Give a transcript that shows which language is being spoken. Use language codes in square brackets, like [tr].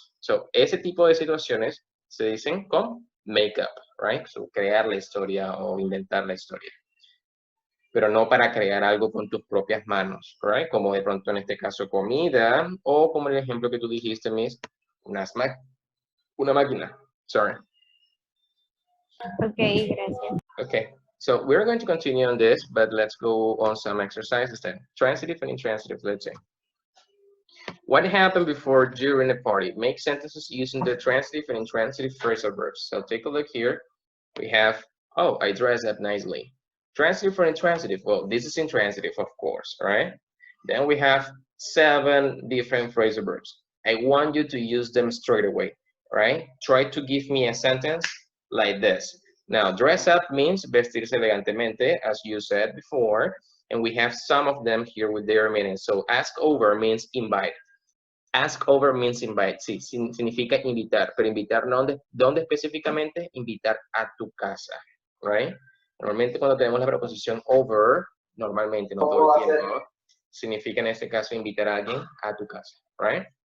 [es] So, ese tipo de situaciones se dicen con make up, right? So, crear la historia o inventar la historia. Pero no para crear algo con tus propias manos, right? Como de pronto en este caso comida, o como el ejemplo que tú dijiste, Miss, una máquina, sorry. Okay, gracias. [en] Okay, so we're going to continue on this, but let's go on some exercises then. Transitive and intransitive, let's say. What happened before, during a party? Make sentences using the transitive and intransitive phrasal verbs. So take a look here. We have, oh, I dressed up nicely. Transitive or intransitive? Well, this is intransitive, of course, right? Then we have 7 different phrasal verbs. I want you to use them straight away, right? Try to give me a sentence like this. Now, dress up means [es] vestirse elegantemente, [en] as you said before, and we have some of them here with their meaning. So, ask over means invite. Ask over means invite, [es] sí, significa invitar, pero invitar ¿dónde específicamente? Invitar a tu casa, right? Normalmente cuando tenemos la preposición over, normalmente, no todo el tiempo, significa en este caso invitar a alguien a tu casa, right?